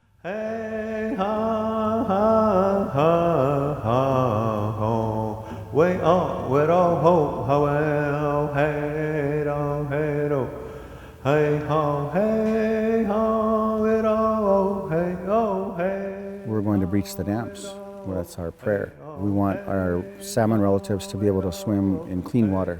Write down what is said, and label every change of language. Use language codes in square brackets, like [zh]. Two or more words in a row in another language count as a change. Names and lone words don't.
[en] Hey ha ha ha ha ho, way oh way oh ho ho well hey do hey ho it oh hey oh hey. We're going to breach the dams. Well, that's our prayer. We want our salmon relatives to be able to swim in clean water.